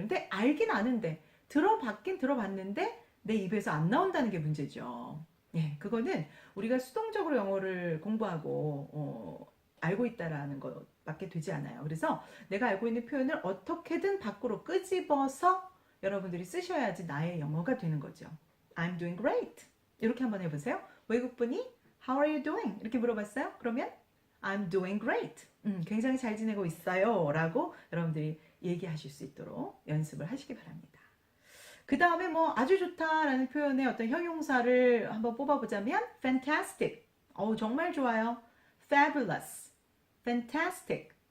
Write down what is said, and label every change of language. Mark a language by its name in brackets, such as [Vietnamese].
[Korean] 근데 알긴 아는데, 들어봤긴 들어봤는데, 내 입에서 안 나온다는 게 문제죠. 예, 그거는 우리가 수동적으로 영어를 공부하고, 알고 있다라는 것밖에 되지 않아요. 그래서 내가 알고 있는 표현을 어떻게든 밖으로 끄집어서 여러분들이 쓰셔야지 나의 영어가 되는 거죠. [English] I'm doing great. [Korean] 이렇게 한번 해보세요. [English] 외국분이 How are you doing? [Korean] 이렇게 물어봤어요. 그러면 [English] I'm doing great. [Korean] 굉장히 잘 지내고 있어요. 라고 여러분들이 얘기하실 수 있도록 연습을 하시기 바랍니다. 그 다음에 뭐 아주 좋다라는 표현의 어떤 형용사를 한번 뽑아보자면 fantastic. 정말 좋아요. fabulous. fantastic.